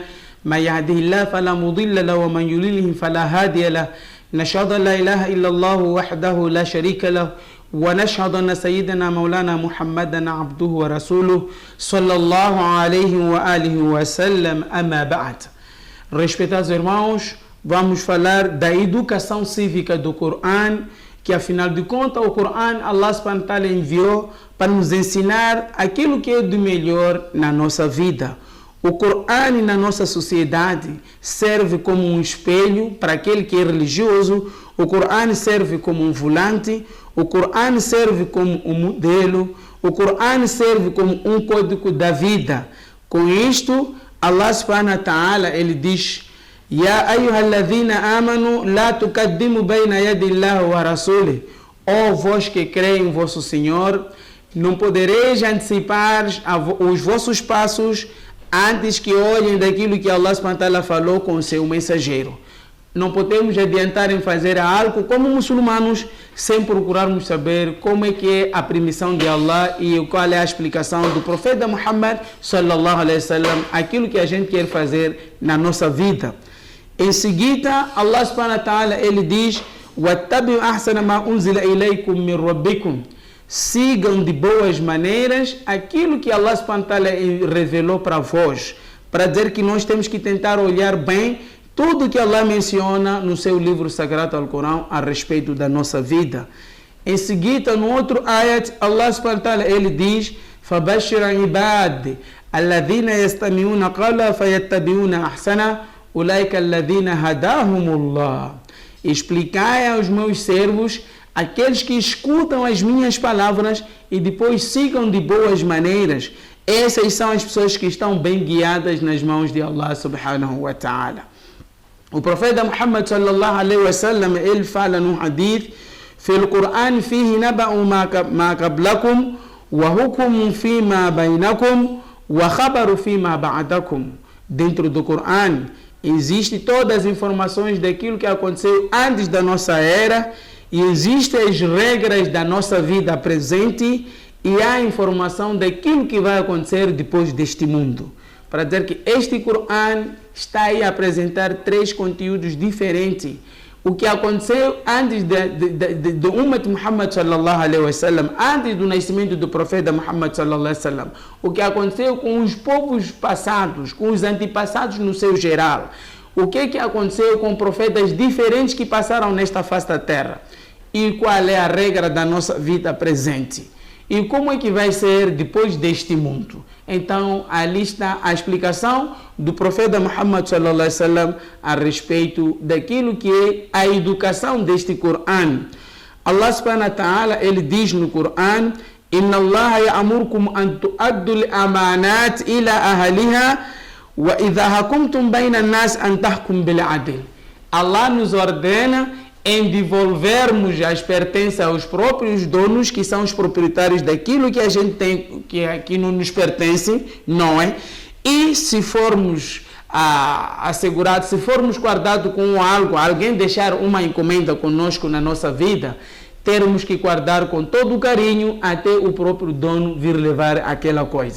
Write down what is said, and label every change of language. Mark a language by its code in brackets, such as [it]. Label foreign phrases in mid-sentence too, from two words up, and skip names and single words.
[ar] من يهده الله فلا مضل له ومن يضلل فلا هادي له. نشهد أن لا إله إلا الله وحده لا شريك له ونشهد أن سيدنا مولانا محمدا عبده ورسوله صلى الله عليه وآله وسلم. أما بعد. [pt] Respeitados irmãos, vamos falar da educação cívica do Coran, que afinal de contas o Coran [ar] الله سبحانه وتعالى [pt] enviou para nos ensinar aquilo que é do melhor na nossa vida. O Coran na nossa sociedade serve como um espelho para aquele que é religioso, o Coran serve como um volante, o Coran serve como um modelo, o Coran serve como um código da vida. Com isto, [ar] الله سبحانه وتعالى [pt] ele diz: [ar] يا أيها الذين آمنوا لا تقدموا بين يدي الله ورسوله. [pt] Ó vós que creem em vosso Senhor, não podereis antecipar os vossos passos antes que olhem daquilo que [ar] الله سبحانه وتعالى [pt] falou com o seu mensageiro. Não podemos adiantar em fazer algo como muçulmanos sem procurarmos saber como é que é a permissão de Allah e qual é a explicação do profeta Muhammad [ar] صلى الله عليه وسلم, [pt] aquilo que a gente quer fazer na nossa vida. Em seguida, [ar] الله سبحانه وتعالى [pt] ele diz: [ar] "واتبعوا أحسن ما أنزل إليكم من ربكم." [pt] Sigam de boas maneiras aquilo que [ar] الله سبحانه وتعالى [pt] revelou para vós, para dizer que nós temos que tentar olhar bem tudo que Allah menciona no seu livro sagrado Al-Corão a respeito da nossa vida. Em seguida, no outro ayat, [ar] الله سبحانه وتعالى [pt] ele diz: [ar] "فبشر عباد الذين يستمعون القول فيتبعون أحسنه أولئك الذين هداهم الله." [pt] Explicai aos meus servos, aqueles que escutam as minhas palavras e depois sigam de boas maneiras. Essas são as pessoas que estão bem guiadas nas mãos de [ar] الله سبحانه وتعالى. [pt] O profeta Muhammad [ar] صلى الله عليه وسلم [pt] ele fala no hadith: [ar] "في القرآن فيه نبأ ما قبلكم وحكم فيما بينكم وخبر ما بعدكم." [pt] Dentro do Qur'an existem todas as informações daquilo que aconteceu antes da nossa era e existem as regras da nossa vida presente e há informação daquilo que vai acontecer depois deste mundo. Para dizer que este Coran está aí a apresentar três conteúdos diferentes. O que aconteceu antes do Ummat Muhammad [ar] صلى الله عليه وسلم, [pt] antes do nascimento do profeta Muhammad [ar] صلى الله عليه وسلم. [pt] O que aconteceu com os povos passados, com os antepassados no seu geral. O que aconteceu com profetas diferentes que passaram nesta face da terra. E qual é a regra da nossa vida presente. E como é que vai ser depois deste mundo? Então, ali está a explicação do profeta Muhammad [ar] صلى الله عليه وسلم [pt] a respeito daquilo que é a educação deste Coran. [ar] الله سبحانه وتعالى, [pt] ele diz no Coran: [ar] "إن الله يأمركم أن تؤدوا الأمانات إلى أهلها وإذا حكمتم بين الناس أن تحكموا بالعدل." [pt] Allah nos ordena em devolvermos as pertences aos próprios donos, que são os proprietários daquilo que a gente tem, que não nos pertence, não é? E se formos assegurados, se formos guardados com algo, alguém deixar uma encomenda conosco na nossa vida, termos que guardar com todo o carinho até o próprio dono vir levar aquela coisa.